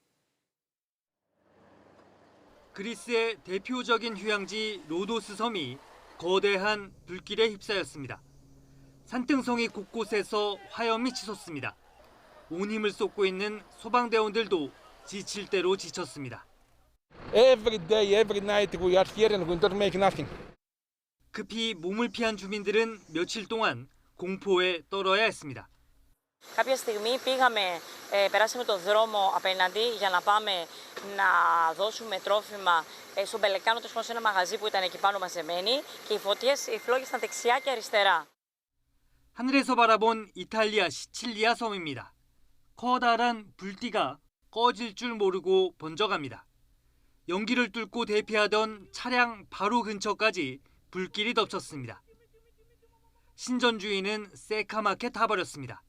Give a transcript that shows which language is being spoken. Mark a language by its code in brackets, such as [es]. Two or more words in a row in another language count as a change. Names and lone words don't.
[ko] 그리스의 대표적인 휴양지 로도스 섬이 거대한 불길에 휩싸였습니다. 산등성이 곳곳에서 화염이 치솟습니다. 온 힘을 쏟고 있는 소방대원들도 지칠 대로 지쳤습니다. [en] Every day, every night we are here and we don't make nothing. [ko] 급히 몸을 피한 주민들은 며칠 동안 공포에 떨어야 했습니다. [el] Κάποια στιγμή περάσαμε τον δρόμο απέναντι για να πάμε να δώσουμε τρόφιμα στον Πελεκάνο, σε ένα μαγαζί που ήταν εκεί πάνω μαζεμένοι και οι φλόγες ήταν δεξιά και αριστερά. [ko] 하늘에서 바라본 이탈리아 시칠리아 섬입니다. 커다란 불띠가 꺼질 줄 모르고 번져갑니다. 연기를 뚫고 대피하던 차량 바로 근처까지 불길이 덮쳤습니다. 신전주의는 새카맣게 타버렸습니다.